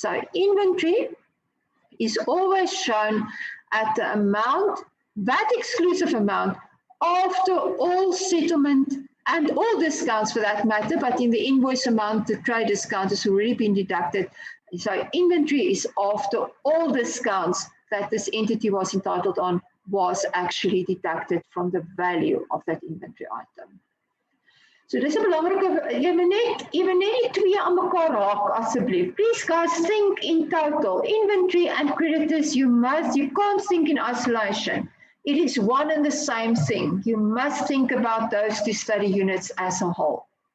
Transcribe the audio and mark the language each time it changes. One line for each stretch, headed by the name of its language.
English: So inventory is always shown at the amount, that exclusive amount, after all settlement and all discounts for that matter, but in the invoice amount, the trade discount has already been deducted. So inventory is after all discounts that this entity was entitled on was actually deducted from the value of that inventory item.
Afrikaans: So dis 'n belangrike, jy moet net die twee aan mekaar raak asseblief.
English: Please guys, think in total. Inventory and creditors, you can't think in isolation. It is one and the same thing. You must think about those two study units as a whole.